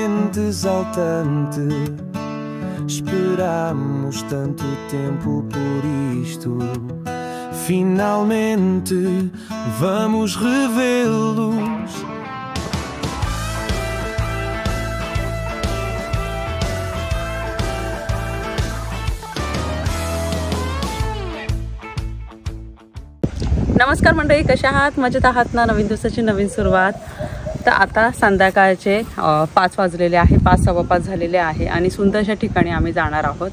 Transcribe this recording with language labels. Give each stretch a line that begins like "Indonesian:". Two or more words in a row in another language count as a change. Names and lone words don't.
Portuguese: mente exaltante. Esperamos tanto tempo por isto. Finalmente vamos revê-los.
Marathi: नमस्कार मंडळी, कशा आहात? मजेत आहात ना? नवीन दिवसाची नवीन सुरुवात. तर आता संध्याकाळचे 5 वाजलेले आहे, 5:15 झालेले आहे आणि सुंदरशा ठिकाणी आम्ही जाणार आहोत.